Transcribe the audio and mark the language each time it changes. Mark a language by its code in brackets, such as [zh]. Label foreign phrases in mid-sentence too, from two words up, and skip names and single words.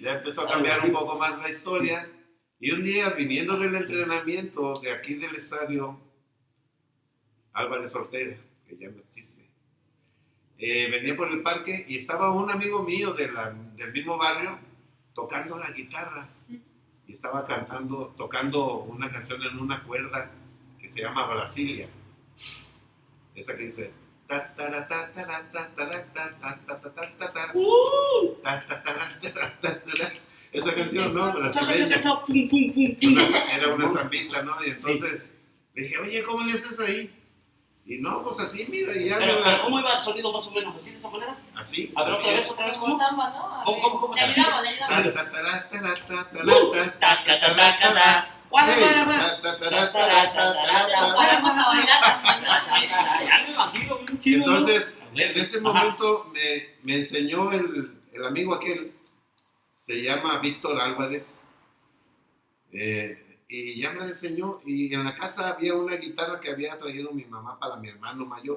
[es] Ya empezó a cambiar un poco más la historia. Y un día, viniendo del entrenamiento de aquí del estadio Álvarez Ortega, que ya no existe, venía por el parque y estaba un amigo mío del mismo barrio tocando la guitarra. Y estaba tocando una canción en una cuerda que se llama Brasilia. Esa que dice... ta, tara, ta, tara, ta, tara, ta, ta, ta, ta, ta, ta, ta, ta, ta, tara, tara, ta, tara. Esa canción, ¿no? Brasileña. Pum, pum, pum, pum. Era una zambita, ¿no? Y entonces le dije, oye, ¿cómo le haces ahí? Y no, pues así, mira, y ya Pero ¿cómo iba el sonido más o menos? ¿Así, de esa manera? así. A ver, otra vez, Como ¿cómo? samba, ¿no? ¿Cómo? Le ayudamos, le ayudamos. Ta, tara, tara, ta, tara, ta, Ta, ta, ta, ta, ta, ta. Guara, Hey, guara, guara. ta, tara, tara, ta, tara, ta. Vamos a bailar también, ¿no? Ya me imagino, bien Y chido, ¿no? entonces, en ese Ajá. momento me enseñó el amigo aquel, se llama Víctor Álvarez, y ya me lo enseñó, y en la casa había una guitarra que había traído mi mamá para mi hermano mayor,